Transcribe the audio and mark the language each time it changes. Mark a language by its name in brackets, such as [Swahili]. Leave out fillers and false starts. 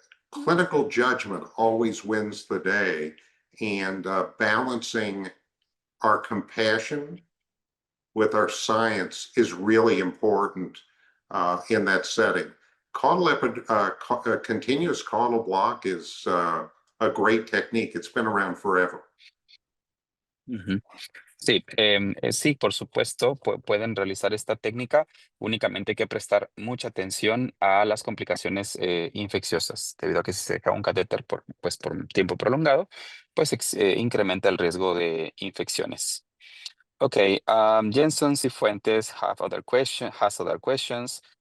[English] Clinical judgment always wins the day, and balancing our compassion with our science is really important in that setting. Continuous caudal block is a great technique. It's been around forever. Ujú. [Spanish] Sí, sí, por supuesto, pueden realizar esta técnica. Únicamente hay que prestar mucha atención a las complicaciones infecciosas, debido a que si se deja un catéter por un tiempo prolongado, pues incrementa el riesgo de infecciones. [English] Okay, Jensen Cifuentes has other questions.